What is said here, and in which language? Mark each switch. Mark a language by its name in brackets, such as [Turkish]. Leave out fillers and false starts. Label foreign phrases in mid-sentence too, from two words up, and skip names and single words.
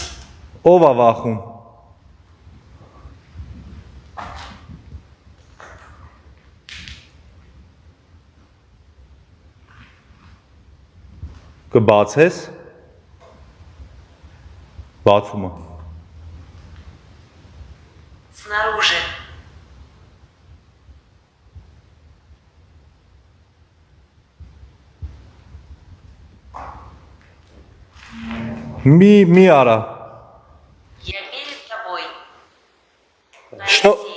[Armenian] Ով է վախում։ Կբացես։ Բացումը։ [Russian] Снаружи. [Armenian] Մի արա։ [Russian] Я перед тобой. Շնո- Алексей,